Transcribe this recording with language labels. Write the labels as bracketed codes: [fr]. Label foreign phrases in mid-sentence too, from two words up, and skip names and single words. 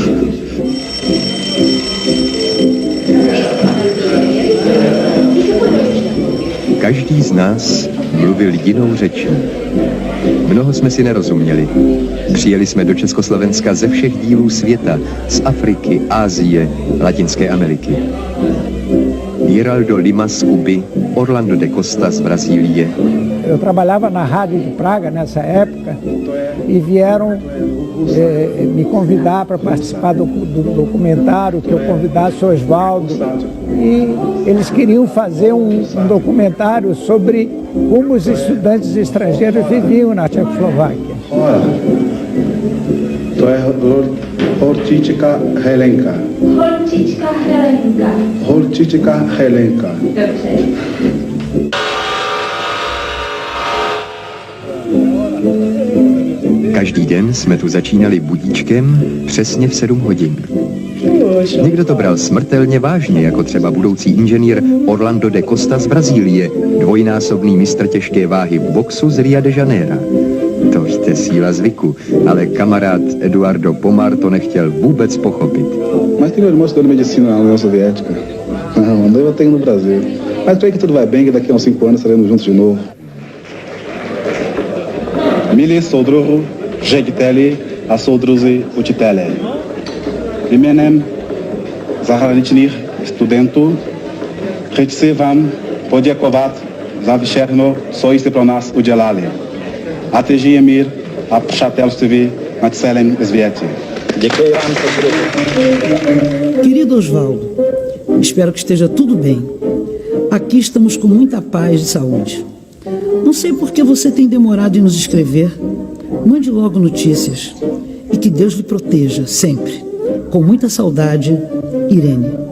[cs] Každý z nás mluvil jinou řečí. Mnoho jsme si nerozuměli. Přijeli jsme do Československa ze všech dílů světa, z Afriky, Asie, Latinské Ameriky. Geraldo Lima z Kuby, Orlando de Costa z Brasília. [pt] Eu trabalhava na Rádio de Praga nessa época e vieram me convidar para participar do documentário, que eu convidasse o Oswaldo. E eles queriam fazer um documentário sobre como os estudantes estrangeiros viviam na Tchecoslováquia. [cs] To je Horčička Helenka. Horčička Helenka. Horčička Helenka. Dobře. Každý den jsme tu začínali budíčkem přesně v 7 hodin. Někdo to bral smrtelně vážně, jako třeba budoucí inženýr Orlando de Costa z Brazílie, dvojnásobný mistr těžké váhy v boxu z Ria de Janeiro. To víte, síla zvyku, ale kamarád Eduardo Pomar to nechtěl vůbec pochopit. [pt] Mas tem irmão estudando medicina na União Soviética. Não, andou eu tenho no Brasil. Mas creio que tudo vai bem, que daqui a uns 5 anos estaremos juntos de novo. [cs] Mili soudruhu, řediteli a soudruzi učitele. Jménem zahraničních studentů chci vám poděkovat za všechno, co jste pro nás udělali. A žije mír a přátelství na celém světě. Děkuji vám. [pt] Querido Oswaldo, espero que esteja tudo bem. Aqui estamos com muita paz e saúde. Não sei por que você tem demorado em nos escrever. Mande logo notícias. E que Deus lhe proteja, sempre. Com muita saudade, Irene.